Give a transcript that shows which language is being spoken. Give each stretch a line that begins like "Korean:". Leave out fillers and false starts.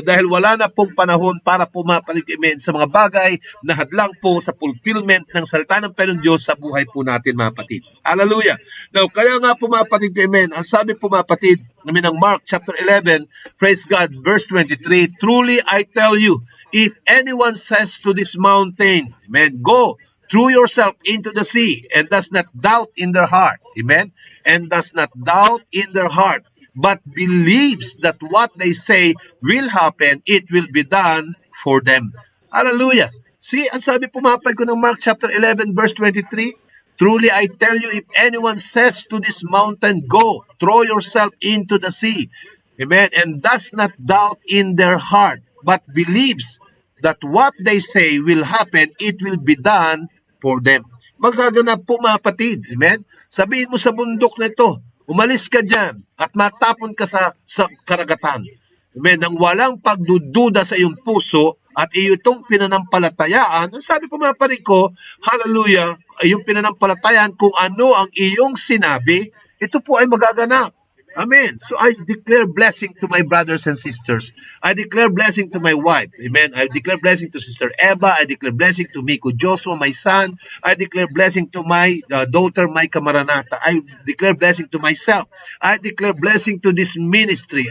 Filipino: Dahil wala na pong panahon para po, mga kapatid, amen, sa mga bagay na hadlang po sa fulfillment ng salita ng Panginoon Diyos sa buhay po natin, mga kapatid. Hallelujah.
English: Now,
Filipino: kaya nga po, mga kapatid, amen, ang sabi po, mga kapatid, namin ng
English: Mark chapter 11, praise God, verse 23, truly I tell you, if anyone says to this mountain, amen, go, throw yourself into the sea, and does not doubt in their heart, amen, and does not doubt in their heart, but believes that what they say will happen, it will be done for them. Hallelujah. See,
Filipino: ang sabi po, mga kapatid ko ng
English: Mark chapter 11, verse 23, truly I tell you, if anyone says to this mountain, go, throw yourself into the sea, amen, and does not doubt in their heart, but believes that what they say will happen, it will be done for them.
Filipino: Magaganap po, mga kapatid, amen. Sabihin mo sa bundok na ito, umalis ka dyan at matapon ka sa karagatan. Amen. Nang walang pagdududa sa iyong puso at itong pinanampalatayaan, sabi po, mga kapatid ko, hallelujah, iyong pinanampalatayaan kung ano ang iyong sinabi, ito po ay magaganap. Amen.
English: So I declare blessing to my brothers and sisters. I declare blessing to my wife. Amen. I declare blessing to Sister Eva. I declare blessing to Miko Joshua, my son. I declare blessing to my daughter, Micah Maranata. I declare blessing to myself. I declare blessing to this ministry.